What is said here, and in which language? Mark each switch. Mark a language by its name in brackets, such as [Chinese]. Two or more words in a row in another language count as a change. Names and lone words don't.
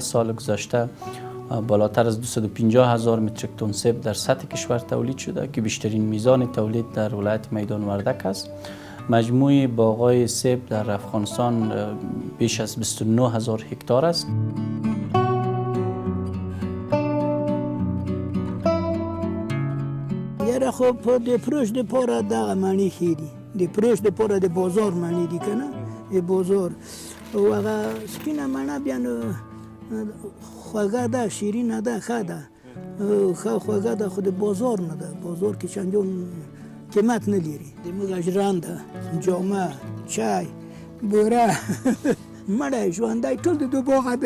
[Persian] سال گذشته بالاتر از 250,000 متریک تن سیب در سطح کشور تولید شده که بیشترین میزان تولید در ولایت میدان وردک است. مجموع باغ‌های سیب در افغانستان بیش از 29,000 هکتار است. [Pashto] یاره خب د فروش د پاره دغه معنی خیلی د فروش د پاره د بازار معنی دی کنه د بازار او هغه سپینه معنی بیا نو خوږه ده، شیرینه ده، ښه ده، ښه خوږه ده، خو د بازار نه ده. بازار کې چندان قیمت نه لري. د موږ ژرنده، جامه، چای، بوره مړی ژوندی ټول د دو باغه دی.